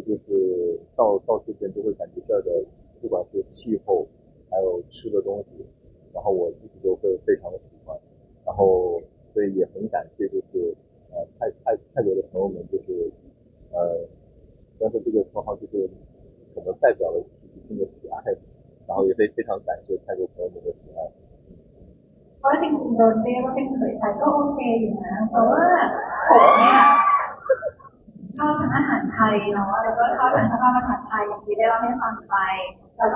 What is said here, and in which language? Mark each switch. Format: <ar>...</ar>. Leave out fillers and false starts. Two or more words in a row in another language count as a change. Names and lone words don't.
<zh>就是到这边都会感觉这儿的不管是气候，还有吃的东西，然后我自己都会非常的喜欢，然后所以也很感谢就是泰国的朋友们就是呃，但是这个称号就是可能代表了一定的喜爱，然后也非常感谢泰国朋友们的喜爱。</zh> <th>เพราะจริงๆโดนเรียกว่าเป็นเขยไทยก็โอเคอยู่นะเพราะว่าผมเนี่ยชอบทานอาหารไทยเนาะแล้วก็ชอบทานข้าวอาหารไทยอย่างที่ได้เล่าให้ฟังไป</th>